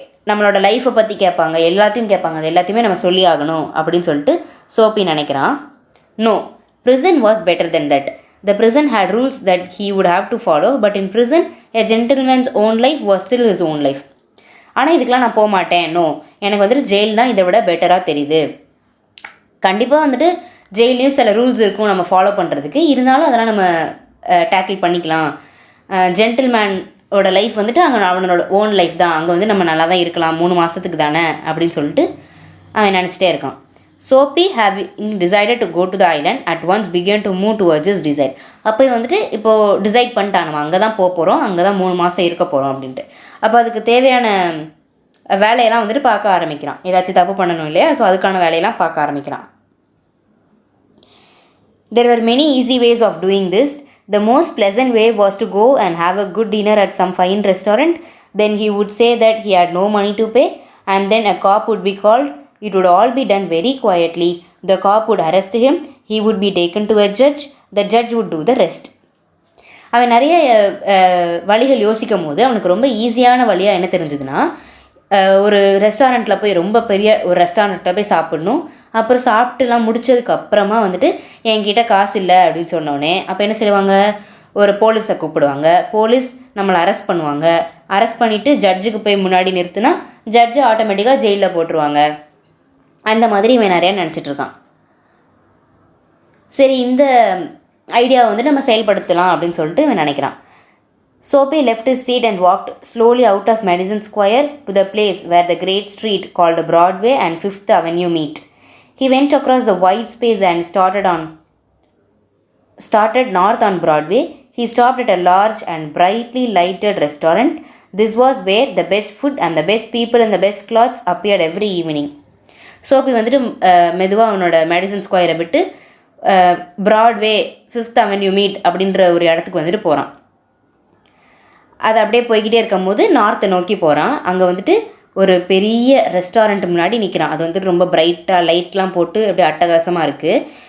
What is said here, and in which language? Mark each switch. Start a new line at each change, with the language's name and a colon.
Tamil: நம்மளோட லைஃப்பை பற்றி கேட்பாங்க, எல்லாத்தையும் கேட்பாங்க, அது எல்லாத்தையுமே நம்ம சொல்லி ஆகணும் அப்படின்னு சொல்லிட்டு சோப்பி நினைக்கிறான்.
English: No, prison was better than that. The prison had rules that he would have to follow, but in prison a gentleman's own life was still his own life.
Tamil: ஆனால் இதுக்கெலாம் நான் போக மாட்டேன். நோ, எனக்கு வந்துட்டு ஜெயில் தான் இதை விட பெட்டராக தெரியுது. கண்டிப்பாக வந்துட்டு ஜெயிலையும் சில ரூல்ஸ் இருக்கும் நம்ம ஃபாலோ பண்ணுறதுக்கு, இருந்தாலும் அதெல்லாம் நம்ம டேக்கிள் பண்ணிக்கலாம். ஜென்டில்மேனோட லைஃப் வந்துட்டு அங்கே அவனோட ஓன் லைஃப் தான், அங்கே வந்து நம்ம நல்லா தான் இருக்கலாம் 3 மாதத்துக்கு தானே அப்படின்னு சொல்லிட்டு அவன் நினச்சிட்டே இருக்கான்.
English: Soapy having decided to go to the island at once began to move towards his desire.
Tamil: அப்போ வந்துட்டு இப்போது டிசைட் பண்ணிட்டான், நம்ம அங்கே தான் போக போகிறோம், அங்கே தான் 3 மாதம் இருக்க போகிறோம் அப்படின்ட்டு. அப்போ அதுக்கு தேவையான வேலையெல்லாம் வந்துட்டு பார்க்க ஆரம்பிக்கிறான். ஏதாச்சும் தப்பு பண்ணணும் இல்லையா, ஸோ அதுக்கான வேலையெல்லாம் பார்க்க ஆரம்பிக்கிறான்.
English: There were many easy ways of doing this. The most pleasant way was to go and have a good dinner at some fine restaurant. Then he would say that he had no money to pay, and then a cop would be called. It would all be done very quietly. The cop would arrest him. He would be taken to a judge. The judge would do the rest.
Tamil: அவன் நிறைய வழிகள் யோசிக்கும் போது அவனுக்கு ரொம்ப ஈஸியான வழியாக என்ன தெரிஞ்சதுன்னா, ஒரு ரெஸ்டாரண்ட்டில் போய், ரொம்ப பெரிய ஒரு ரெஸ்டாரண்ட்டில் போய் சாப்பிட்ணும். அப்புறம் சாப்பிட்டுலாம் முடிச்சதுக்கப்புறமா வந்துட்டு என்கிட்ட காசு இல்லை அப்படின்னு சொன்னோடனே அப்போ என்ன செய்வாங்க, ஒரு போலீஸை கூப்பிடுவாங்க. போலீஸ் நம்மளை அரெஸ்ட் பண்ணுவாங்க. அரெஸ்ட் பண்ணிவிட்டு ஜட்ஜுக்கு போய் முன்னாடி நிறுத்தினா ஜட்ஜு ஆட்டோமேட்டிக்காக ஜெயிலில் போட்டுருவாங்க. அந்த மாதிரி இவன் நிறையா நினச்சிட்ருக்கான். சரி, இந்த ஐடியாவை வந்து நம்ம செயல்படுத்தலாம் அப்படின்னு சொல்லிட்டு இவன் நினைக்கிறான்.
English: Soapy left his seat and walked slowly out of Madison Square to the place where the great street called Broadway and Fifth Avenue meet. He went across the wide space and started north on Broadway. He stopped at a large and brightly lighted restaurant. This was where the best food and the best people and the best clothes appeared every evening.
Tamil: சோப்பி வந்துட்டு மெதுவாக அவனோட Madison ஸ்கொயரை விட்டு Broadway 5th Avenue meet அப்படின்ற ஒரு இடத்துக்கு வந்துட்டு போகிறான். அது அப்படியே போய்கிட்டே இருக்கும் போது நார்த்தை நோக்கி போகிறான். அங்கே வந்துட்டு ஒரு பெரிய ரெஸ்டாரண்ட் முன்னாடி நிற்கிறான். அது வந்துட்டு ரொம்ப பிரைட்டாக லைட்லாம் போட்டு அப்படியே அட்டகாசமாக இருக்குது.